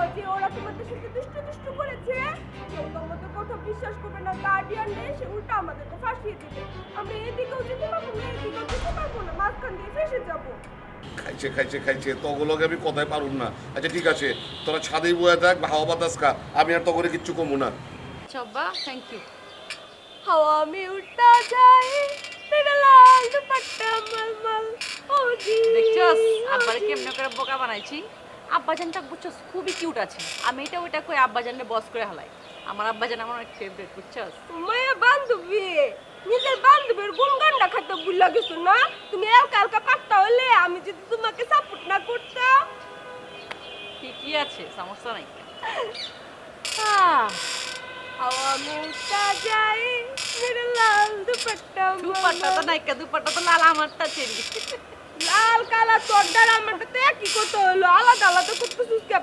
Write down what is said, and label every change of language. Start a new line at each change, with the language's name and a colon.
Bangla: যে ওরা তোমাদের সাথে দুষ্টু দুষ্টু করেছে, কেউ তোমাদের কথা বিশ্বাস করবে না, গার্ডিয়ান নেই, সে উল্টা আমাদেরকে ফাঁসিয়ে দিবে। আমরা এদিকেও যেতে পারবো না, এদিকেও যেতে পারবো না, মাঝখান দিয়ে ফেসে যাবো। খাইছে খাইছে খাইছে তগুলোকে আমি কথাই পারুন না। আচ্ছা ঠিক আছে, তোরা ছাদে বয়ে থাক, হাওয়া বাতাস খা, আমি আর তগরে কিচ্ছু কমু না। চব্বা
English: Thank you.
Hindi: हवा में उड़ता जाए तेरा लाल दुपट्टा मलमल ओ जी।
Bangla: দেখছস আব্বারে কেমনে করে বোকা বানাইছি। আব্বাজানটা বুঝছস খুবই কিউট আছে। আমি এটা ওইটা কই আব্বাজানকে বস করে হালাই। আমার আব্বাজান আমার অনেক ফেভারিট বুঝছস। মায়া বান্ধবী, নিজের বান্ধবীর গুণগানটা খাতে ভুলে গেছো না? তুমি এলকা এলকা পাত্তা হলে আমি যদি তোমাকে সাপোর্ট না করতাম। ঠিকই আছে, সমস্যা নাই।
Hindi: हवा में उड़ता जाए मेरा लाल दुपट्टा
Bangla: দুপাট্টা তো নাইকা, দুপাট্টা তো লাল আমারটা চেরি। লাল কালা চড্ডার আমারটা তো একই কত হলো, আলাদা আলাদা করতেছিস কে?